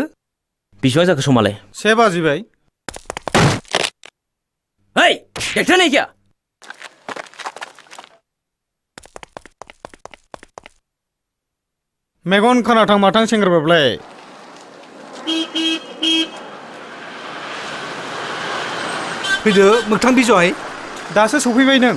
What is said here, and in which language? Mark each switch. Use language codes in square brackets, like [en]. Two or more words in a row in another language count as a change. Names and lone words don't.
[brx] बेसेबां जाखो समालाय? 1 बाजिबाय। [hi] ओइ देखता नहीं क्या? [brx] मेगन खोनाथां माथां सेंग्राबाबलाय। फैदो मोगथां बिजय। दासो सफैबाय नों?